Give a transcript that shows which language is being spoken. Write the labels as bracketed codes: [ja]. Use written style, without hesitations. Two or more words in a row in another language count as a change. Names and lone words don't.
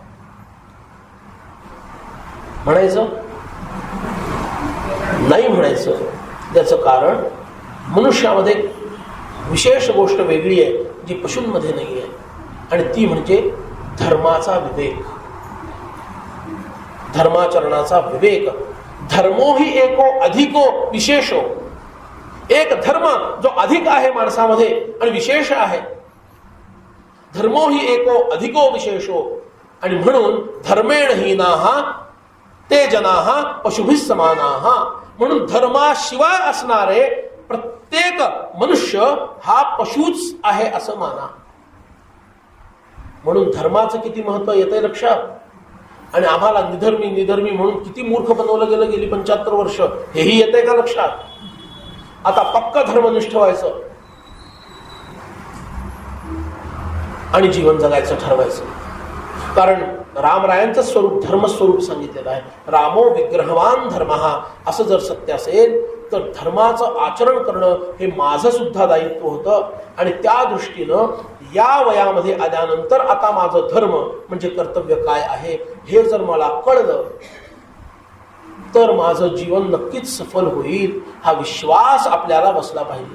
[mr] म्हणायचं नाही म्हणायचं. त्याचं कारण मनुष्यामध्ये विशेष गोष्ट वेगळी आहे जी पशूंमध्ये नाही आहे, आणि ती म्हणजे धर्माचा विवेक, धर्माचरणाचा विवेक. [sa] धर्मो ही एको अधिको विशेषो. [mr] एक धर्म जो अधिक आहे माणसामध्ये आणि विशेष आहे. [sa] धर्मो ही एको अधिको विशेषो. [mr] आणि म्हणून [sa] धर्मेण हीनाः, ते जनाः पशुभिः समानाः. [mr] म्हणून धर्माशिवाय असणारे प्रत्येक मनुष्य हा पशुच आहे असं माना. म्हणून धर्माचं किती महत्व येतंय लक्षात. आणि आम्हाला निधर्मी निधर्मी म्हणून किती मूर्ख बनवलं गेलं गेली 75 वर्ष, हेही येतंय का लक्षात. आता पक्क धर्मनिष्ठ व्हायचं आणि जीवन जगायचं ठरवायचं. कारण रामरायांचं स्वरूप धर्मस्वरूप सांगितलेलं आहे. [sa] रामो विग्रहवान धर्मः, [mr] असं जर सत्य असेल तर धर्माचं आचरण करणं हे माझं सुद्धा दायित्व होतं. आणि त्या दृष्टीनं या वयामध्ये आल्यानंतर आता माझं धर्म म्हणजे कर्तव्य काय आहे हे जर मला कळलं तर माझं जीवन नक्कीच सफल होईल, हा विश्वास आपल्याला बसला पाहिजे.